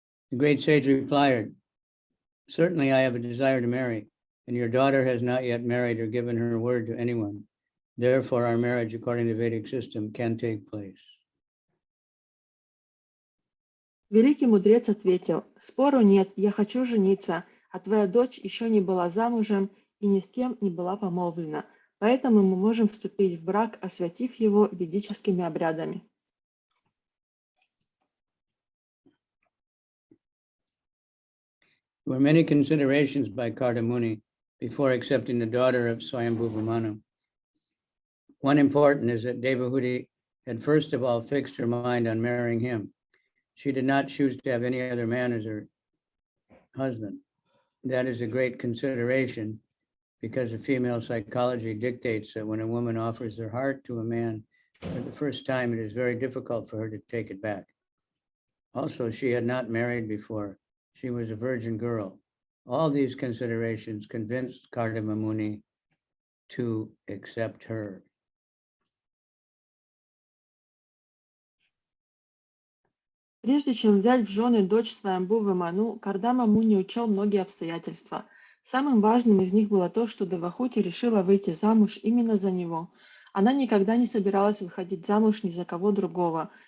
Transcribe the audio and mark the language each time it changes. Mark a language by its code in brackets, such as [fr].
[en] The great sage replied, "Certainly I have a desire to marry, and your daughter has not yet married or given her word to anyone. Therefore, our marriage, according to Vedic system, can take place." [ru] Великий мудрец ответил: «Спору нет, я хочу жениться, а твоя дочь еще не была замужем и ни с кем не была помолвлена, поэтому мы можем вступить в брак, освятив его ведическими обрядами». [en] There were many considerations by Kardama Muni before accepting the daughter of Swayambhuva Manu. One important is that Devahūti had first of all fixed her mind on marrying him. She did not choose to have any other man as her husband. That is a great consideration because the female psychology dictates that when a woman offers her heart to a man for the first time, it is very difficult for her to take it back. Also, she had not married before. She was a virgin girl. All these considerations convinced Kardama Muni to accept her. [ru] Прежде чем взять в жены дочь Сваямбхувы Ману, Кардама Муни учел многие обстоятельства. Самым важным из них было то, что Девахути решила выйти замуж именно за него. Она никогда не собиралась выходить замуж ни за кого другого.